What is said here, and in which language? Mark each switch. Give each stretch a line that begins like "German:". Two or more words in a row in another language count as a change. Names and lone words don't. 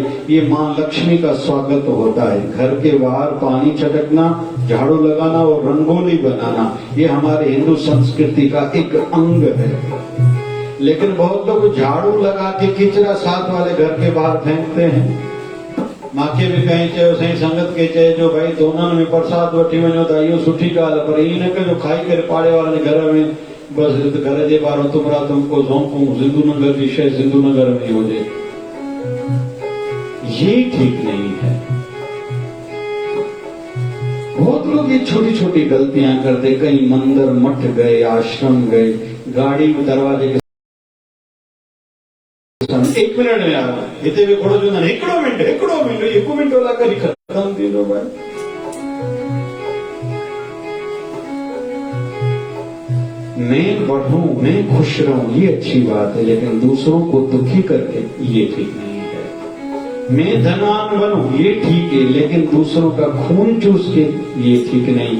Hindi: ये माँ लक्ष्मी का स्वागत होता है। घर के बाहर पानी छिड़कना, झाड़ू लगाना और रंगोली बनाना, ये हमारे हिंदू संस्कृति का एक अंग है। लेकिन बहुत लोग झाड़ू लगा के किचरा साथ वाले घर के बाहर फेंकते हैं।
Sindhi: माखे भी कहीं चाहे सही संगत के चाहे जो भाई दोनों में प्रसाद वठी वनो था, इहो सुठी ॻाल्हि, पर ईअं न कजो खाई करे पाड़े वारनि जे घर में बस घर जे ॿाहिरां तुमरा तुमको सौंपूं, सिंधु नगर जी शइ सिंधु नगर में ही हुजे,
Hindi: ये ठीक नहीं है। बहुत लोग ये छोटी छोटी गलतियां करते, कहीं मंदिर मठ गए, आश्रम गए, गाड़ी दरवाजे के 1 मिनट में आ रहा
Sindhi: हिते भी खड़ो जो हिकिड़ो मिंट 1 मिंट वाला करी खत्म थी लो भाई।
Hindi: मैं बढ़ूं, मैं खुश रहूं, ये अच्छी बात है, लेकिन दूसरों को दुखी करके ये ठीक नहीं है। मैं धनवान बनूं, ये ठीक है, लेकिन दूसरों का खून चूस के ये ठीक नहीं।